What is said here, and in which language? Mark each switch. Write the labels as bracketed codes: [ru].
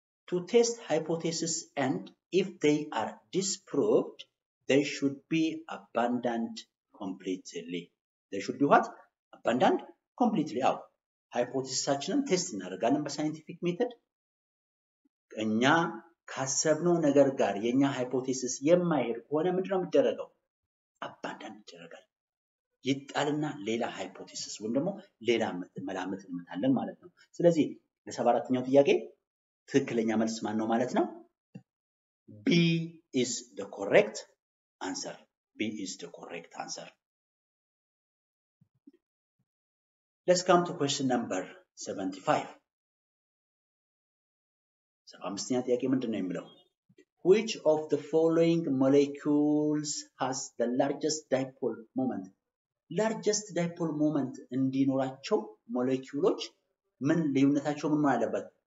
[en] To test hypothesis and if they are disproved, they should be abandoned completely. They should be what? Abandoned completely. Out. [am] Hypothesis test እናደርጋለን በሳይንቲፊክ ሜተድ እኛ ካሰብነው ነገር ጋር የኛ ሃይፖቴሲስ የማይሄድ ከሆነ ምንድነው የሚደረገው? አባንዳንድ ይደረጋል። ይጣልና ሌላ ሃይፖቴሲስ ወይም ደግሞ ሌላ መላምት እንመታለን ማለት ነው። ስለዚህ ለ74ኛው ጥያቄ ትክክለኛ መልስ ማን ነው ማለት ነው? [en] B is the correct answer. B is the correct answer. Let's come to question number 75. [am] 75ኛ ጥያቄ ምንድነው የሚለው? [en] Which of the following molecules has the largest dipole moment? [am] Largest dipole moment እንዲኖራቸው ሞሌኪውሎች ምን ልዩነታቸው ምን ማለት አለበት?